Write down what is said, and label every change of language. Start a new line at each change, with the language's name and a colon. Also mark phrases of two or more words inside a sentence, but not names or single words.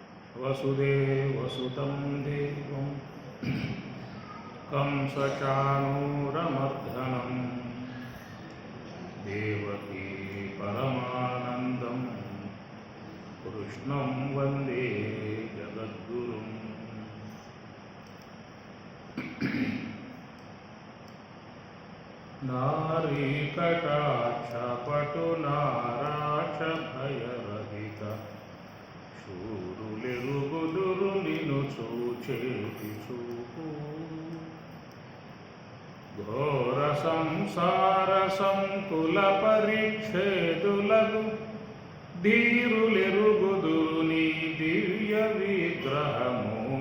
Sanskrit: वसुदेवसुतं देवं कंसचाणूरमर्दनं देवकी परमानन्दं कृष्णं वन्दे जगद्गुरुम्।
Telugu: నారీకటాక్షపటునారాచ భయరహిత शूरुलెరుగుదురు నిను చూచేటి చూపు ఘోర సంసార సంకుల పరిచ్ఛేదులకు ధీరులెరుగుదురు నీ దివ్య విగ్రహము